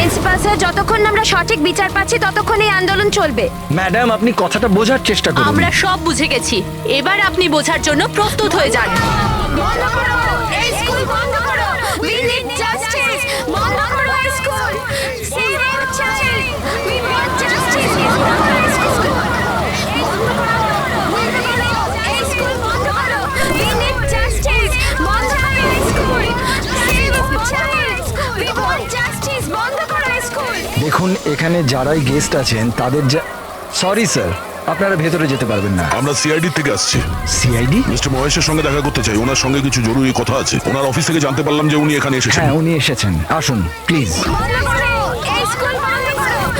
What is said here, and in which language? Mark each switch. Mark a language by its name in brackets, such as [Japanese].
[Bangla] Principal sir, যতক্ষণ আমরা সঠিক বিচার পাচ্ছি ততক্ষণ এই আন্দোলন চলবে। ম্যাডাম, আপনি কথাটা বোঝার চেষ্টা করুন। আমরা সব বুঝে গেছি, এবার আপনি বোঝার জন্য প্রস্তুত হয়ে যান। বন্ধ করো, এই স্কুল বন্ধ করো। [English] We need justice, [Bangla] বন্ধ করো এই school. [English] Save our child, we want justice, [Bangla] বন্ধ করো এই স্কুল। বন্ধ করো, বন্ধ করো, এই স্কুল বন্ধ করো। [English] We need justice, [Bangla] বন্ধ করো এই school. [English] Save our child, we want justice, [Bangla] বন্ধ করো এই স্কুল। দেখুন, এখানে যারাই গেস্ট আছেন তাদের সরি স্যার, আপনারা ভেতরে যেতে পারবেন না। আমরা সিআইডি থেকে আসছি। সিআইডি? মিস্টার মহেশের সঙ্গে দেখা করতে চাই, ওনার সঙ্গে কিছু জরুরি কথা আছে। ওনার অফিস থেকে জানতে পারলাম যে উনি এখানে এসেছেন। হ্যাঁ, উনি এসেছেন, আসুন প্লিজ। বন্ধ করো, এই স্কুল বন্ধ করো।